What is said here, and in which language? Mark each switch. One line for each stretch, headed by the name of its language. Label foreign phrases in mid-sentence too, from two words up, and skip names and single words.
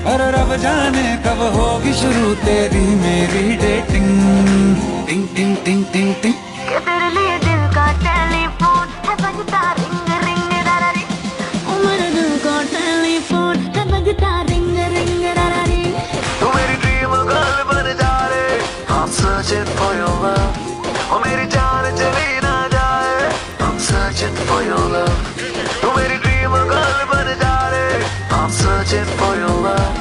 Hindi: अरे रब जाने कब होगी शुरू तेरी मेरी डेटिंग। टिंग टिंग टिंग टिंग टिंग। के तेरे लिए दिल का टेलीफोन है बजता रिंग रिंग डारा रिंग। मेरे दिल का टेलीफोन है बजता रिंग रिंग डारा रिंग। तू मेरी
English: dream girl
Hindi: बन जा रे,
English: I'm searching for your love।
Hindi: ओ मेरी जान चली ना जाए,
English: I'm searching for your love।
Hindi: तू मेरी
English: dream girl
Hindi: बन जा रे,
English: I'm searching for your love।